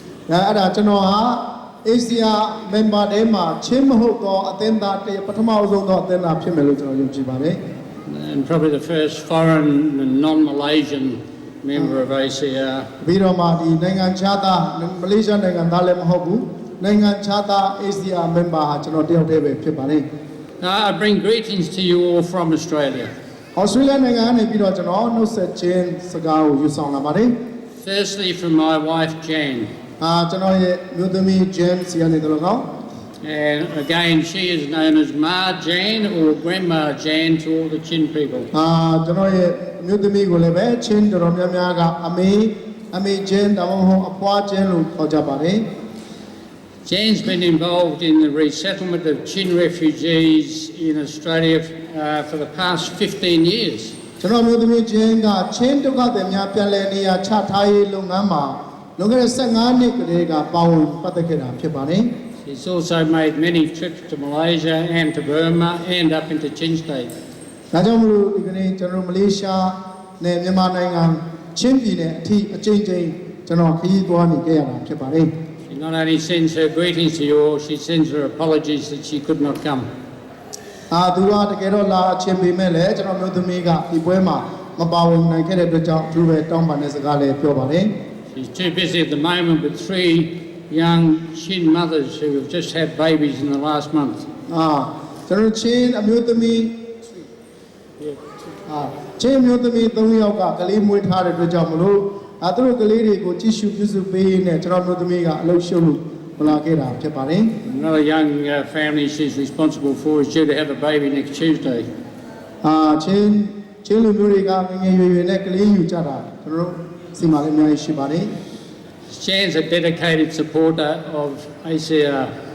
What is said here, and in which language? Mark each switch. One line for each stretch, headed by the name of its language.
Burmese: အဲ့ဒါကျွန်တော်ဟာ ACR member တွေမှာချင်းမဟုတ်တော့အသင်းသားတည်းပထမအဆုံးတော့အသင်းသားဖြစ်မယ်လို့ကျွန်တော်ယုံကြည်ပါတယ်
English: And probably the first foreign and non-Malaysian member of ACR.
Burmese: ပြီးတော့မှဒီနိုင်ငံခြားသားမလေးရှားနိုင်ငံသားလည်းမဟုတ်ဘူးနိုင်ငံခြားသား ACR member ဟာကျွန်တော်တယောက်တည်းပဲဖြစ်ပါတယ်
English: I bring greetings to you all from Australia.
Burmese: Australia နိုင်ငံကနေပြီးတော့ကျွန်တော်နှုတ်ဆက်ခြင်းစကားကိုယူဆောင်လာပါတယ်
English: Firstly from my wife Jan.
Burmese: ကျွန်တော်ရဲ့မျိုးသမီး Jan စီကနေတော့ကောင်း
English: And again she is known as Ma Jan or Grandma Jan to all the Chin people.
Burmese: ကျွန်တော်ရဲ့မျိုးသမီးကိုလည်းပဲချင်းတော်တော်များများကအမေ Jan တောင်မှအဖွား Jan လို့ခေါ်ကြပါတယ်
English: Jan's been involved in the resettlement of Chin refugees in Australia for the past 15 years.
Burmese: ကျွန်တော်မျိုးသမီး Jan ကချင်းဒုက္ခသည်များပြန်လည်နေရာချထားရေးလုပ်ငန်းမှာလွန်ခဲ့တဲ့15နှစ်ကလေးကပါဝင်ပတ်သက်ခဲ့တာဖြစ်ပါတယ်
English: She's also made many trips to Malaysia and to Burma and up into Chin State.
Burmese: ဒါကြောင့်မလို့ဒီကနေ့ကျွန်တော်မလေးရှားနဲ့မြန်မာနိုင်ငံချင်းပြည်နယ်အထိအကျဉ်းချင်းကျွန်တော်ခရီးသွားနေခဲ့ရတာဖြစ်ပါတယ်
English: She not only sends her greetings to you all, she sends her apologies that she could not come.
Burmese: သူကတကယ်တော့လာအချင်းပေးမဲ့လေကျွန်တော်မျိုးသမီးကဒီပွဲမှာမပါဝင်နိုင်ခဲ့တဲ့အတွက်ကြောင့်သူပဲတောင်းပန်တဲ့စကားလေးပြောပါတယ်
English: She's too busy at the moment with 3 young Chin mothers who have just had babies in the last month.
Burmese: ကျွန်တော်ချင်းအမျိုးသမီးချင်းမျိုးသမီး3ယောက်ကကလေးမွေးထားတဲ့အတွက်ကြောင့်မလို့သူတို့ကလေးတွေကိုကြည့်ရှုပြုစုပေးရင်းနဲ့ကျွန်တော်မျိုးသမီးကအလုပ်ရှုပ်လို့မလာခဲ့တာဖြစ်ပါတယ်
English: Another young family she's responsible for is due to have a baby next Tuesday.
Burmese: ချင်းလူမျိုးတွေကငယ်ငယ်ရွယ်ရွယ်နဲ့ကလေးယူကြတာကျွန်တော်တို့စီမံလေးအများကြီးရှိပါတယ်
English: Jan's a dedicated supporter of ACR.